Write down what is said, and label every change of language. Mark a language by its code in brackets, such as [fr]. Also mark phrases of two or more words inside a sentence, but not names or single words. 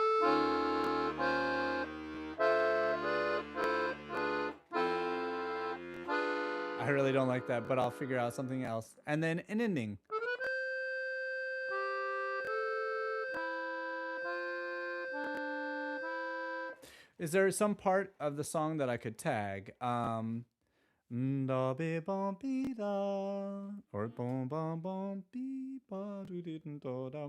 [en] I really don't like that, but I'll figure out something else. And then an ending. Is there some part of the song that I could tag? Da be bom be da, or bom bom bom be ba do didn't do da.